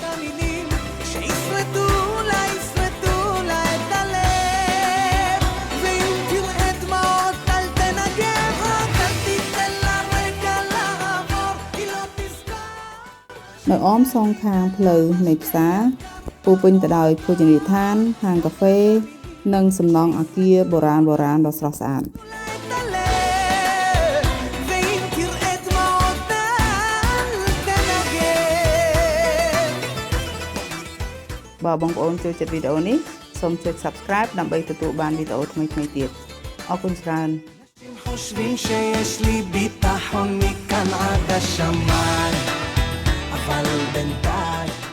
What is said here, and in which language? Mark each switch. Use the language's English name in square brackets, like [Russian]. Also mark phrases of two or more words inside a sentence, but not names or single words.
[Khmer] នៅអមសងខាងផ្លូវនៃផ្សារពោរពេញទៅដោយភោជនីយដ្ឋានហាងកាហ្វេនិងសំណង់អគារបុរាណដ៏ស្រស់ស្អាត បើបងប្អូនចូលចិត្តវីដេអូនេះសូមចុច Subscribe ដើម្បីទទួលបានវីដេអូថ្មីៗទៀតអរគុណច្រើន [Hebrew] חושבים שיש לי ביטחון מכאן עד השמיים אבל בינתיים